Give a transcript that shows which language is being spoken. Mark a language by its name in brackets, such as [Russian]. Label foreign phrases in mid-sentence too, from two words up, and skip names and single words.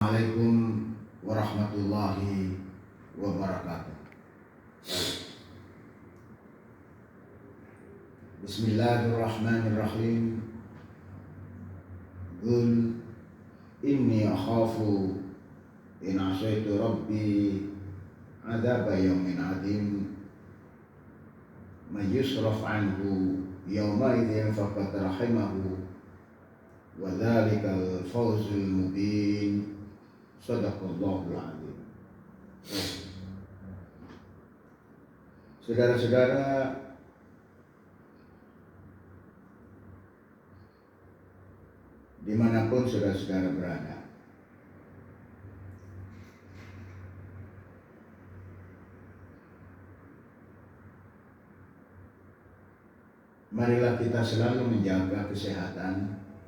[Arabic] السلام عليكم ورحمة الله وبركاته. بسم الله الرحمن الرحيم. قل إني أخاف إن عصيت ربي عذاب يوم عظيم من يصرف عنه يومئذ فقد رحمه وذلك الفوز المبين. صدق الله العظيم. [Indonesian] Saudara-saudara, dimanapun saudara-saudara berada, marilah kita selalu menjaga kesehatan